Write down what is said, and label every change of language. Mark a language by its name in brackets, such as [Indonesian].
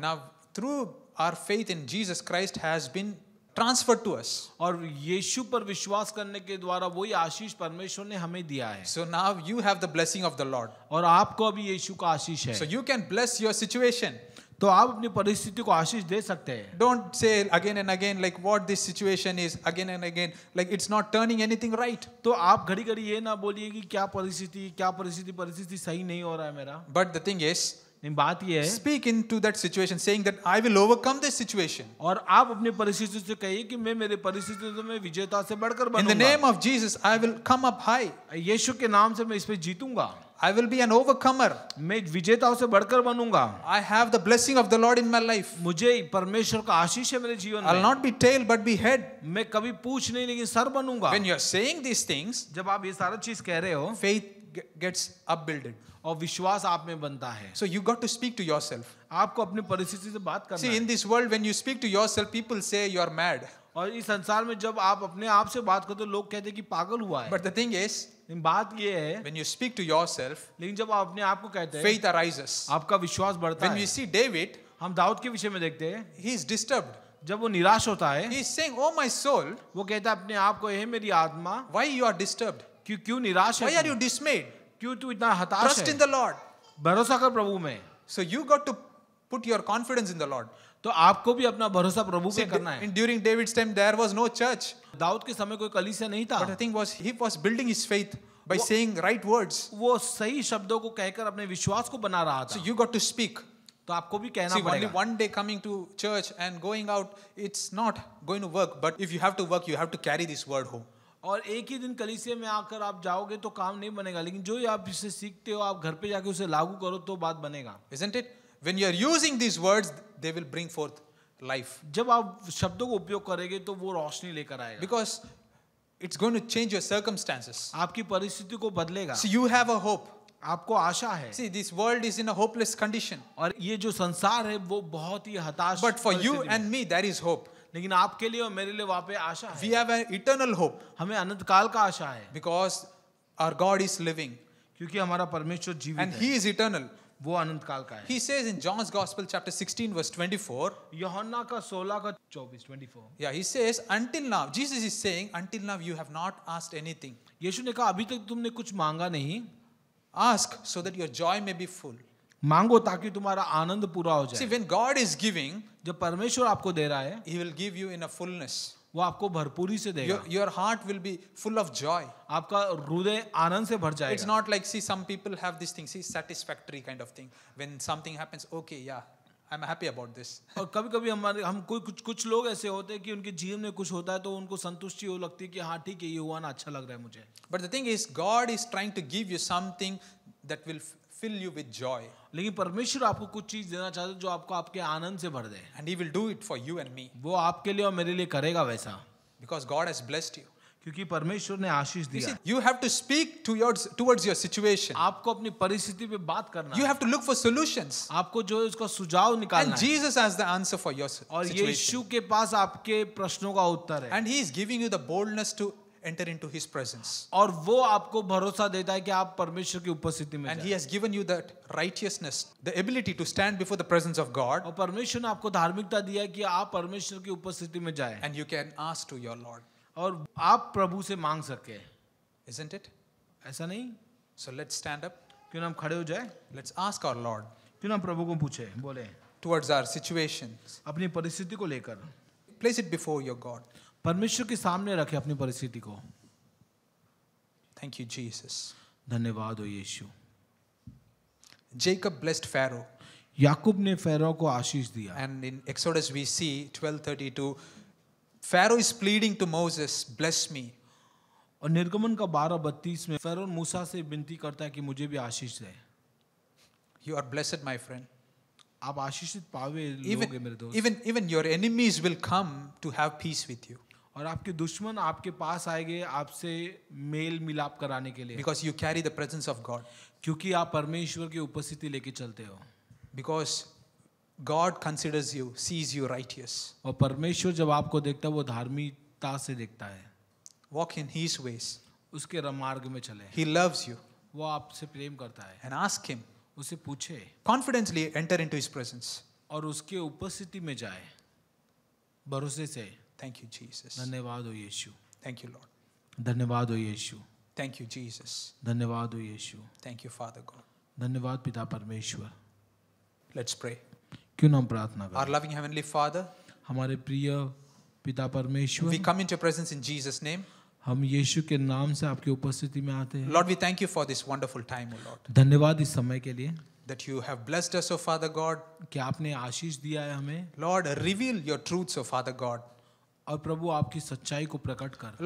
[English] now through our faith in Jesus Christ has been transferred to us. [Hindi] और यीशु पर विश्वास करने के द्वारा वही आशीष परमेश्वर ने हमें दिया है। [English] So now you have the blessing of the Lord. [Hindi] और आपको अभी यीशु का आशीष है। [English] So you can bless your situation. [Hindi] तो आप अपनी परिस्थिति को आशीष दे सकते हैं। [English] Don't say again and again like what this situation is again and again, like it's not turning anything right. [Hindi] तो आप घड़ी घड़ी ये ना बोलिए कि क्या परिस्थिति सही नहीं हो रहा है मेरा। [English] But the thing is, [Hindi] नहीं, बात ये है, [English] speak into that situation saying that I will overcome this situation. [Hindi] और आप अपनी परिस्थिति से कहिए कि मैं मेरे परिस्थिति में विजेता से बढ़कर [English] In the [Hindi] बनूंगा। [English] name of Jesus, I will come up high. [Hindi] यीशु के नाम से मैं इस पे जीतूंगा। [English] I will be an overcomer. [Hindi] मैं विजेताओं से बढ़कर बनूंगा। [English] I have the blessing of the Lord in my life. [Hindi] मुझे परमेश्वर का आशीष है मेरे जीवन [English] I'll [Hindi] में। [English] not be tail but be head. [Hindi] मैं कभी पूछ नहीं लेकिन सर बनूंगा। [English] When you're saying these things, [Hindi] जब आप ये सारा चीज कह रहे हो, [English] faith gets upbuilded. [Hindi] और विश्वास आप में बनता है। [English] So you got to speak to yourself. [Hindi] आपको अपनी परिस्थिति से बात करना [English] See, [Hindi] है। [English] in this world, when you speak to yourself, people say you are mad. [Hindi] और इस संसार में जब आप अपने आप से बात करते हो, लोग कहते हैं कि पागल हुआ है। [English] But the thing is, [Hindi] लेकिन बात ये है, [English] when you speak to yourself, [Hindi] लेकिन जब आप अपने आप को कहते हैं, [English] faith arises. [Hindi] आपका विश्वास बढ़ता [English] When [Hindi] है। [English] we see David, [Hindi] हम दाऊद के विषय में देखते हैं, [English] he is disturbed. [Hindi] जब वो निराश होता है, [English] He is saying, "Oh my soul, [Hindi] वो कहता है अपने आप को, हे मेरी आत्मा, [English] why you are disturbed? [Hindi] क्यों निराश [English] Why [Hindi] है [English] are you [Hindi] तू? [English] dismayed? [Hindi] क्यों तू इतना हताश [English] Trust in [Hindi] है? [English] the Lord." [Hindi] भरोसा कर प्रभु में। [English] So you got to put your confidence in the Lord. [Hindi] तो आपको भी अपना भरोसा प्रभु [English] See, [Hindi] पे करना है। [English] during David's time, there was no church. [Hindi] Dawood के समय कोई कलीसिया नहीं था। [English] But the thing was, he was building his faith by saying right words. [Hindi] वो सही शब्दों को कहकर अपने विश्वास को बना रहा [English] So [Hindi] था। [English] you got to speak. [Hindi] तो आपको भी कहना [English] See, only [Hindi] पड़ेगा। [English] one day coming to church and going out, it's not going to work. But if you have to work, you have to carry this word home. [Hindi] और एक ही दिन कलीसिया में आकर आप जाओगे तो काम नहीं बनेगा, लेकिन जो आप इससे सीखते हो आप घर पे जाके उसे लागू करो तो बात बनेगा। [English] Isn't it? When you are using these words, they will bring forth life. [Hindi] जब आप शब्दों को उपयोग करेंगे तो वो रोशनी लेकर आएगा, [English] Because it's going to change your circumstances. [Hindi] आपकी परिस्थिति को बदलेगा। [English] So you have a hope. [Hindi] आपको आशा है। [English] See, this world is in a hopeless condition. [Hindi] और ये जो संसार है वो बहुत ही हताश [English] But for you [Hindi] परिस्थिति में। [English] and me, there is hope. [Hindi] लेकिन आपके लिए और मेरे लिए वहाँ पे आशा [English] We [Hindi] है। [English] have an eternal hope [Hindi] हमें अनंत काल का आशा है, [English] because our God is living [Hindi] क्योंकि हमारा परमेश्वर जीवित [English] and [Hindi] है, [English] He is eternal. [Hindi] वो अनंत काल का है। [English] He says in John's Gospel, chapter 16, verse 24, [Hindi] यूहन्ना का 16 का 24। [English] yeah, he says, until now, Jesus is saying, until now you have not asked anything. [Hindi] यीशु ने कहा अभी तक तुमने कुछ मांगा नहीं, [English] Ask so that your joy may be full. [Hindi] मांगो ताकि तुम्हारा आनंद पूरा हो [English] See, [Hindi] जाए। [English] when God is giving, [Hindi] जब परमेश्वर आपको दे रहा है, [English] He will give you in a fullness. [Hindi] वो आपको भरपूरी से देगा। [English] Your heart will be full of joy. [Hindi] आपका हृदय आनंद से भर [English] It's [Hindi] जाएगा। [English] not like, see, some people have this thing, see, satisfactory kind of thing. When something happens, okay, yeah, I'm happy about this. [Hindi] और कभी कभी हम कुछ लोग ऐसे होते हैं कि उनके जीवन में कुछ होता है तो उनको संतुष्टि हो लगती है कि हाँ ठीक है, ये हुआ ना, अच्छा लग रहा है मुझे। [English] But the thing is, God is trying to give you something that will fill you with joy. [Hindi] लेकिन परमेश्वर आपको कुछ चीज देना चाहते हैं जो आपको आपके आनंद से भर दे। [English] And He will do it for you and me. [Hindi] वो आपके लिए और मेरे लिए करेगा वैसा, [English] Because God has blessed you. [Hindi] क्योंकि परमेश्वर ने आशीष [English] You see, [Hindi] दिया। [English] you have to speak towards your situation. [Hindi] आपको अपनी परिस्थिति पे बात करना [English] You [Hindi] है। [English] have to look for solutions. [Hindi] आपको जो है उसका सुझाव निकालना [English] And [Hindi] है। [English] Jesus has the answer for your [Hindi] और [English] situation. [Hindi] यीशु के पास आपके प्रश्नों का उत्तर है। [English] And He is giving you the boldness to enter into His presence. [Hindi] और वो आपको भरोसा देता है कि आप परमेश्वर की उपस्थिति में [English] And [Hindi] जाएं। [English] He has given you that righteousness, the ability to stand before the presence of God. [Hindi] और परमेश्वर ने आपको धार्मिकता दिया है कि आप परमेश्वर की उपस्थिति में जाएं [English] And you can ask to your Lord. [Hindi] और आप प्रभु से मांग सके। [English] Isn't it? [Hindi] ऐसा नहीं? [English] So let's stand up. [Hindi] क्यों ना हम खड़े हो जाए? [English] Let's ask our Lord [Hindi] क्यों ना हम प्रभु को पूछे, बोले [English] towards our situations. [Hindi] अपनी परिस्थिति को लेकर [English] Place it before your God. [Hindi] परमेश्वर के सामने रखे अपनी परिस्थिति को। [English] Thank you, Jesus. [Hindi] धन्यवाद हो यीशु। [English] Jacob blessed Pharaoh. [Hindi] याकूब ने फ़ारो को आशीष दिया। [English] And in Exodus we see 12:32, Pharaoh is pleading to Moses, bless me. [Hindi] और निर्गमन का 12:32 में फिरौन मूसा से विनती करता है कि मुझे भी आशीष दे। [English] You are blessed, my friend. [Hindi] आप आशीषित पावे लोगे मेरे दोस्त। [English] Even your enemies will come to have peace with you [Hindi] और आपके दुश्मन आपके पास आएंगे आपसे मेल मिलाप कराने के लिए, [English] because you carry the presence of God. [Hindi] क्योंकि आप परमेश्वर की उपस्थिति लेके चलते हो। [English] Because God considers you, sees you righteous. [Hindi] और परमेश्वर जब आपको देखता है वो धार्मिकता से देखता है। [English] Walk in His ways. [Hindi] उसके मार्ग में चले। [English] He loves you. [Hindi] वो आपसे प्रेम करता है। [English] And ask Him. [Hindi] उसे पूछे। [English] Confidently enter into His presence. [Hindi] और उसके उपस्थिति में जाए भरोसे से। [English] Thank you, Jesus. [Hindi] धन्यवाद हो यीशु। [English] Thank you, Lord. [Hindi] धन्यवाद हो यीशु। [English] Thank you, Jesus. [Hindi] धन्यवाद हो यीशु। [English] Thank you, Father God. [Hindi] धन्यवाद पिता परमेश्वर। [English] Let's pray. [Hindi] क्यों ना हम प्रार्थना [English] Our [Hindi] करें। [English] loving Heavenly Father, [Hindi] हमारे प्रिय पिता परमेश्वर, [English] we come into your presence in Jesus' name. [Hindi] हम यीशु के नाम से आपकी उपस्थिति में आते हैं। [English] Lord, we thank you for this wonderful time, O Lord. [Hindi] धन्यवाद इस समय के लिए [English] That you have blessed us, O Father God. [Hindi] कि आपने आशीष दिया है हमें। [English] Lord, reveal your truths, O Father God. [Hindi] और प्रभु आपकी सच्चाई को प्रकट कर